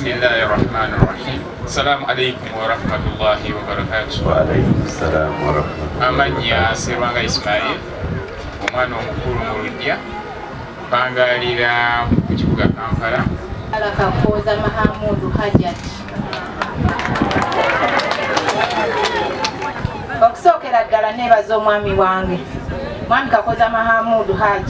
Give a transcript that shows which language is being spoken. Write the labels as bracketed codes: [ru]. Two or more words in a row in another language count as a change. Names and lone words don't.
[ar] بسم الله الرحمن الرحيم. السلام عليكم ورحمة الله وبركاته. وعليكم السلام ورحمة الله. [lg] Amanya Sirwanga Ismail, omwana omukulu mu Luggya, bangalira ku kibuga Kampala. Kakoza Mahamudu Hajat. Okusookera ddala neebaza omwami wange, mwami Kakoza Mahamudu Haji.